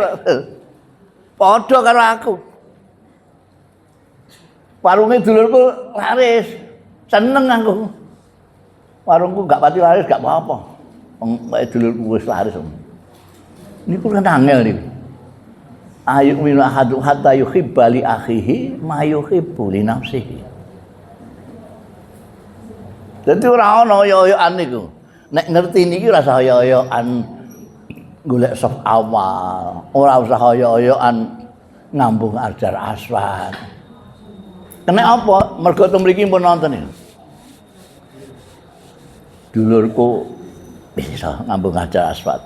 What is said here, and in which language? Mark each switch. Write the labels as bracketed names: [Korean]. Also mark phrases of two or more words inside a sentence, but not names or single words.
[Javanese] Padha karo aku. Warunge dulurku laris, seneng aku. Warungku gak pati laris gak apa-apa. Wong dulurku wis laris. Niku kan angel niku. [Arabic] يؤمن أحد حتى يحب لأخيه ما يحب لنفسه. [Javanese] Dadi ora ana oyo-oyoan niku. Nek ngerti niki ora usah oyo-oyoan golek sop awal, ora usah oyo-oyoan ngambung Hajar Aswad. Kena apa? Mergo teng mriki pun nonton iki. Dulurku bisa ngambung Hajar Aswad.